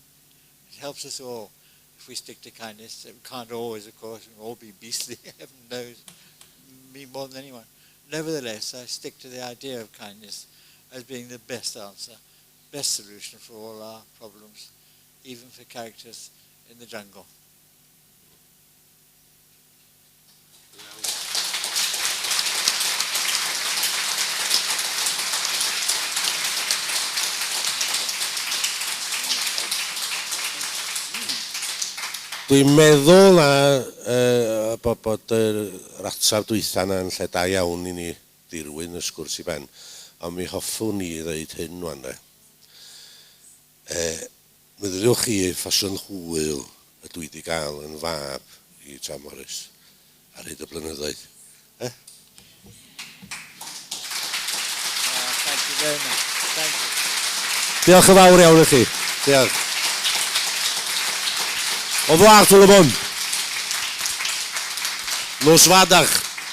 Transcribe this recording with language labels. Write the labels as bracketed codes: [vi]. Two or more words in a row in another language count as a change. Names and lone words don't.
[en] It helps us all if we stick to kindness. It can't always, of course, all be beastly, heaven knows, me more than anyone. Nevertheless, I stick to the idea of kindness as being the best answer, best solution for all our problems, even for characters in the jungle. [cy] Dwi'n meddwl bod yr ateb dwytha yna'n lle da iawn I ni dirwyn y sgwrs I ben, ond mi hoffwn ni ddeud hyn wan de. Meddyliwch chi ffasiwn hwyl y dwi wedi gael yn fab I Twm Morys ar hyd y blynyddoedd. [en] Thank you very much. Thank you. [cy] Diolch yn fawr iawn I chi. Diolch. [fr] Au revoir tout le monde. [cy] Nos vadach.